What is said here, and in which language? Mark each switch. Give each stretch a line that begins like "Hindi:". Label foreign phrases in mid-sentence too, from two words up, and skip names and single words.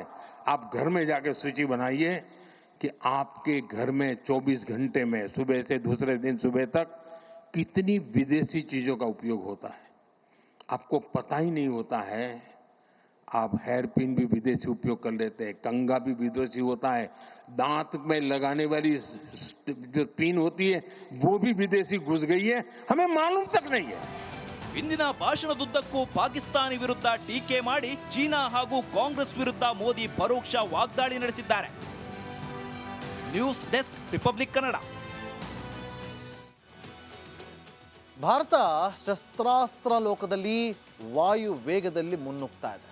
Hindi: आप घर में जाकर सूची बनाइए कि आपके घर में 24 घंटे में सुबह से दूसरे दिन सुबह तक कितनी विदेशी चीजों का उपयोग होता है. आपको पता ही नहीं होता है. आप
English: hair pin
Hindi: भी विदेशी उपयोग कर लेते हैं, कंघा भी विदेशी होता है, दांत में लगाने वाली जो पिन होती है वो भी विदेशी घुस गई है, हमें मालूम तक नहीं है.
Kannada: ಇಂದಿನ ಭಾಷಣದುದ್ದಕ್ಕೂ ಪಾಕಿಸ್ತಾನಿ ವಿರುದ್ಧ ಟೀಕೆ ಮಾಡಿ ಚೀನಾ ಹಾಗೂ ಕಾಂಗ್ರೆಸ್ ವಿರುದ್ಧ ಮೋದಿ ಪರೋಕ್ಷ ವಾಗ್ದಾಳಿ ನಡೆಸಿದ್ದಾರೆ.
English: news desk,
Kannada: ರಿಪಬ್ಲಿಕ್ ಕನ್ನಡ. ಭಾರತ ಶಸ್ತ್ರಾಸ್ತ್ರ ಲೋಕದಲ್ಲಿ ವಾಯು ವೇಗದಲ್ಲಿ ಮುನ್ನುಗ್ತಾ ಇದೆ.